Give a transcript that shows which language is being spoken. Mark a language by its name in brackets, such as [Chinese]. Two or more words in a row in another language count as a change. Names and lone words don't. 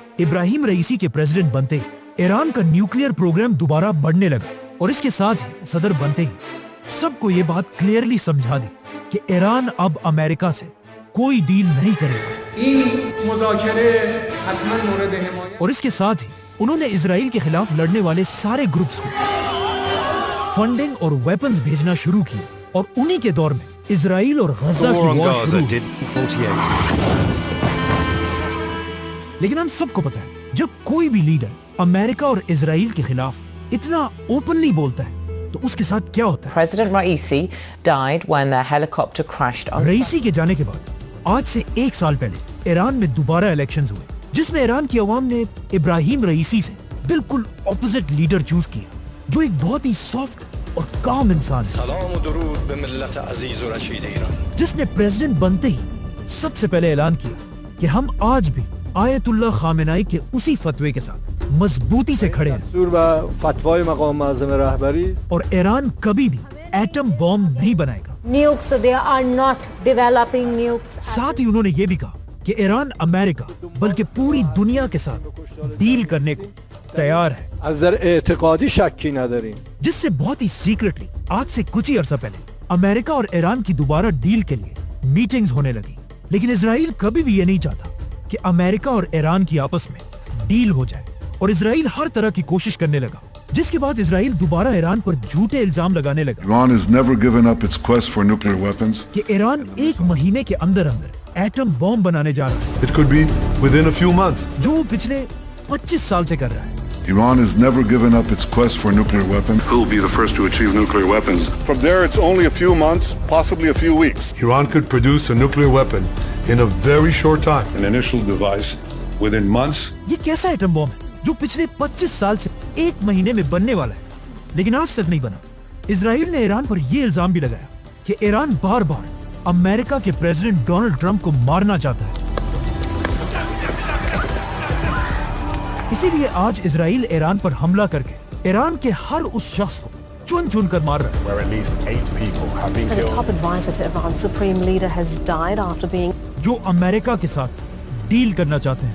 [Urdu] ابراہیم رئیسی کے پریزیڈنٹ بنتے ہی ایران کا نیوکلیئر پروگرام دوبارہ بڑھنے لگا، اور اس کے ساتھ ہی صدر بنتے ہی سب کو یہ بات کلیئرلی سمجھا دی کہ ایران اب امریکہ سے کوئی ڈیل نہیں کرے گا, اور اس کے ساتھ ہی انہوں نے اسرائیل کے خلاف لڑنے والے سارے گروپس کو فنڈنگ اور ویپنز بھیجنا شروع کیے, اور انہی کے دور میں اسرائیل اور غزہ کی وار شروع ہوئی. لیکن ہم سب کو پتا ہے جب کوئی بھی لیڈر امریکہ اور اسرائیل کے خلاف اتنا اوپنلی بولتا ہے تو اس کے ساتھ کیا ہوتا ہے. [English] President Raisi died when their helicopter crashed on. [Urdu] رئیسی کے جانے کے بعد آج سے 1 سال پہلے ایران میں دوبارہ الیکشنز ہوئے, جس میں ایران کی عوام نے ابراہیم رئیسی سے بالکل اپوزٹ لیڈر چوز کیا, جو ایک بہت ہی سافٹ اور کام انسان ہے. [Persian] سلام و درود بملت عزیز و رشید ایران, [Urdu] جس نے پریزیڈنٹ بنتے ہی سب سے پہلے اعلان کیا کہ ہم آج بھی آیت اللہ خامنائی کے اسی فتوے کے ساتھ مضبوطی سے کھڑے ہیں, [Persian] فتوای مقام معظم رهبری, [Urdu] اور ایران کبھی بھی ایٹم بم نہیں بنائے گا. [English] Nukes, they are not developing nukes. [Urdu] ساتھ ہی انہوں نے یہ بھی کہا کہ ایران امریکہ بلکہ پوری دنیا کے ساتھ ڈیل کرنے کو تیار ہے. [Persian] از نظر اعتقادی شکی نداریم, [Urdu] جس سے بہت ہی سیکرٹلی آج سے کچھ ہی عرصہ پہلے امریکہ اور ایران کی دوبارہ ڈیل کے لیے میٹنگز ہونے لگی. لیکن اسرائیل کبھی بھی یہ نہیں چاہتا کہ امریکہ اور ایران کی آپس میں ڈیل ہو جائے, اور اسرائیل ہر طرح کی کوشش کرنے لگا, جس کے بعد اسرائیل دوبارہ ایران پر جھوٹے الزام لگانے لگا. [English] Iran has never given up its quest for nuclear weapons. [Urdu] کہ ایران 1 مہینے کے اندر ایٹم بم بنانے جا رہا ہے. [English] It could be within a few months. [Urdu] جو وہ پچھلے 25 سال سے کر رہا ہے. [English] Iran has never given up its quest for nuclear weapons. Who will be the first to achieve nuclear weapons? From there, it's only a few months, possibly a few weeks. Iran could produce a nuclear weapon in a very short time. An initial device within months. [Urdu] یہ کیسا ایٹم بم ہے جو پچھلے 25 سال سے 1 مہینے میں بننے والا ہے, لیکن آج تک نہیں بنا. اسرائیل نے ایران پر یہ الزام بھی لگایا کہ ایران بار بار امریکہ کے پریزیڈنٹ ڈونلڈ ٹرمپ کو مارنا چاہتا ہے. اسی لیے آج اسرائیل ایران پر حملہ کر کے ایران کے ہر اس شخص کو چن چن کر مار رہا ہے جو امریکہ کے ساتھ ڈیل کرنا چاہتے ہیں.